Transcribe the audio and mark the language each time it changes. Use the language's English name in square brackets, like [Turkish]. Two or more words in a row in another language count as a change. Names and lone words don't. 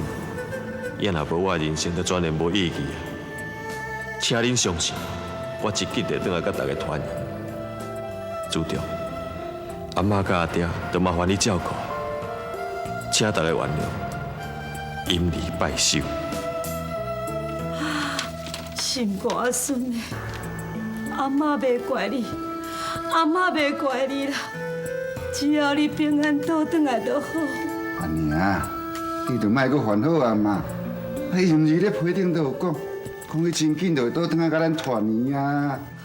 [Min Nan Chinese] 也若无我的人生，就全然无意义啊！请恁相信，我一记得倒来甲大家团圆。注重，阿妈甲阿爹，就麻烦你照顾。请大家原谅，因离拜寿。心肝孙的，阿嬷袂怪你，阿嬷袂怪你啦，只要你平安倒转来就好。安妮啊，你就莫阁烦恼啊嘛。伊是毋是咧批顶都有讲伊真紧就会倒转来甲咱团圆啊。